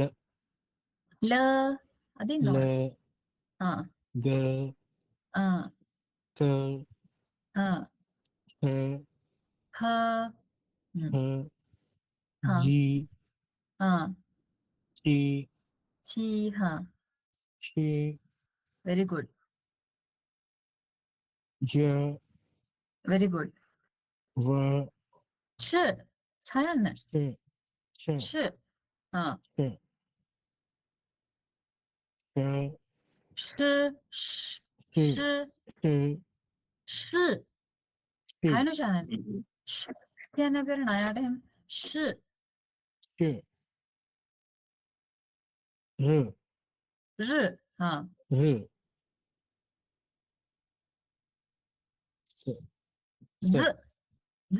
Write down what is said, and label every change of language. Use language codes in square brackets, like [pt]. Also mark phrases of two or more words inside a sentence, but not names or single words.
[si] ල අදින්න l ඕන. ආ g ආ t ආ h හ හ්ම්. h ආ g ආ c චී හා sh [en] very good j very good v [si] ch ඡයන්න sh ch ch ආ sh sh sh sh sh sh sh අයනු ඡයන්න කියන්න බැරි නයාට එහෙම sh sh r r හා r z z